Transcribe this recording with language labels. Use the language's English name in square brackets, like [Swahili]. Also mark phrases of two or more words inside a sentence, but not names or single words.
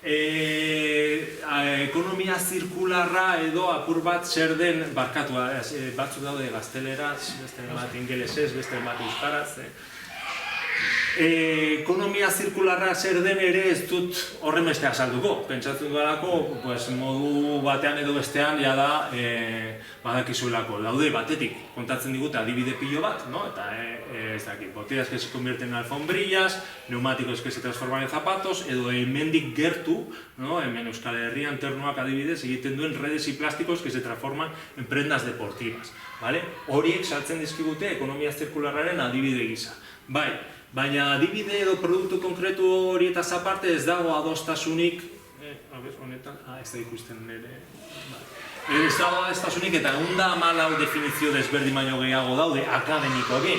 [Basque] Ekonomia zirkularra edo apur bat zer den barkatu, batzuk daude gazteleraz, beste bat ingelesez, beste bat euskaraz. Ekonomia zirkularra zer den ere ez dut horren beste azalduko. Pentsatzen duelako, modu batean edo bestean jada badakizuelako. Daude batetik kontatzen digute adibide pilo bat, eta ez dakit, [Spanish] botellas que se convierten en alfombrillas, neumáticos que se transforman en zapatos, [Basque] edo hemendik gertu, hemen Euskal Herrian ternuak adibidez egiten duen [Spanish] redes y plásticos que se transforman en prendas deportivas. [Basque] Horiek saltzen dizkigute ekonomia zirkularraren adibide gisa. Baina adibide edo produktu konkretu horietaz aparte ez dago adostasunik, honetan, ez da ikusten nire, Ez dago adostasunik eta 114 definizio desberdin baino gehiago daude akademikoki.